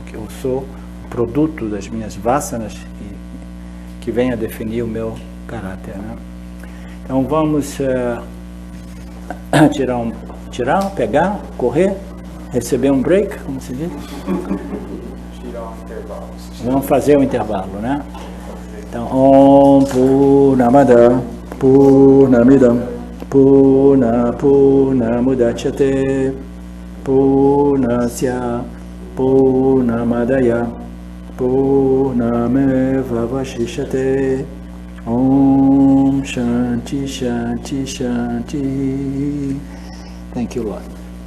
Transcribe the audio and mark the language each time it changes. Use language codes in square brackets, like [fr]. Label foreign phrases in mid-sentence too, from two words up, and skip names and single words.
[pt] Eu sou produto das minhas vasanas que vem a definir o meu caráter, né? Então vamos pegar, correr, receber um break, como se diz? Tirar um intervalo. Vamos fazer um intervalo, né? Então, [sa] ॐ पूर्णमदः पूर्णमिदं पूर्णमुदच्यते पूर्णस्य पूर्णमादाय पूर्णमेव वशिष्यते. ॐ शान्तिः शान्तिः शान्तिः. [en] Thank you, Lord.